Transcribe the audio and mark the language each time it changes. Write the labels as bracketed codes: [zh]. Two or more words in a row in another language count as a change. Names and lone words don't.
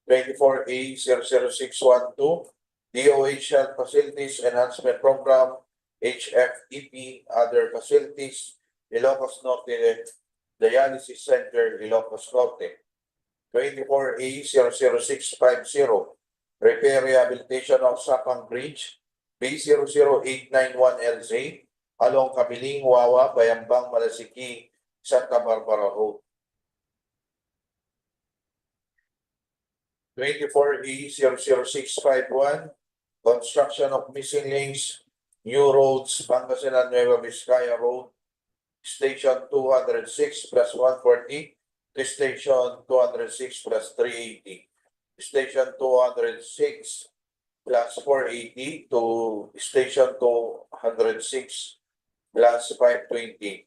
[en] 24A00612, DOH Health Facilities Enhancement Program, HFEP, Other Facilities, Ilocos Norte, Dialysis Center, Ilocos Norte, 24A00650, Repair Rehabilitation of Sapang Bridge, B00891LZ, along Kamiling, Wawa, Bayambang, Malasiki, Santa Barbara Road. 24A00651, construction of missing links, new roads, Pangasinan, Nueva Vizcaya Road, Station 206 plus 140, to Station 206 plus 380, Station 206 plus 480 to Station 206 plus 520.